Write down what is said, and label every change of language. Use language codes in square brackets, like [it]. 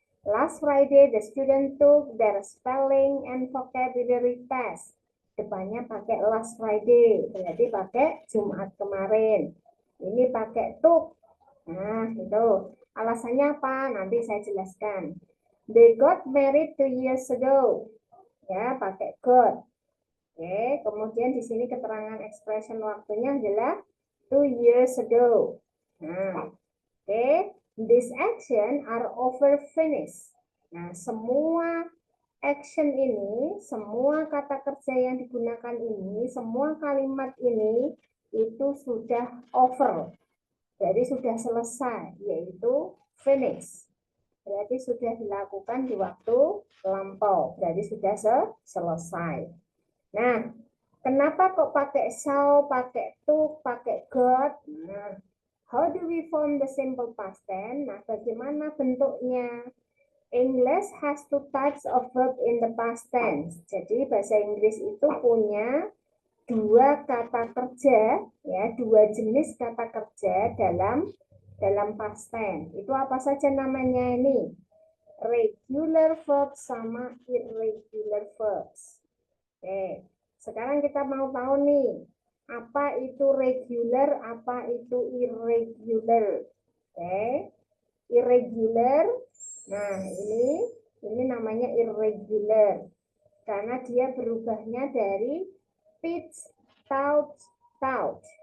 [en] Last Friday, the student took their spelling and vocabulary test. [id] Depannya pakai [en] last Friday, [id] berarti pakai Jumat kemarin. Ini pakai took. Nah, itu. Alasannya apa? Nanti saya jelaskan. [en] They got married 2 years ago. [id] Ya, pakai got. Oke, kemudian di sini keterangan expression waktunya adalah [en] 2 years ago. [id] Nah, oke. [en] This action are over finished. [id] Nah, semua action ini, semua kata kerja yang digunakan ini, semua kalimat ini itu sudah over. Jadi sudah selesai, yaitu finish. Berarti sudah dilakukan di waktu lampau. Berarti sudah selesai. Nah, kenapa kok pakai shall, pakai to, pakai got? [en] Nah, how do we form the simple past tense? [id] Nah, bagaimana bentuknya? [en] English has two types of verb in the past tense. [id] Jadi bahasa Inggris itu punya dua kata kerja, ya, dua jenis kata kerja dalam past tense. Itu apa saja namanya ini? [en] Regular verb [id] sama [en] irregular verbs. [id] Oke, sekarang kita mau tahu nih, apa itu regular, apa itu irregular. Oke, irregular. Nah, ini Ini namanya irregular karena dia berubahnya dari teach, taught, taught.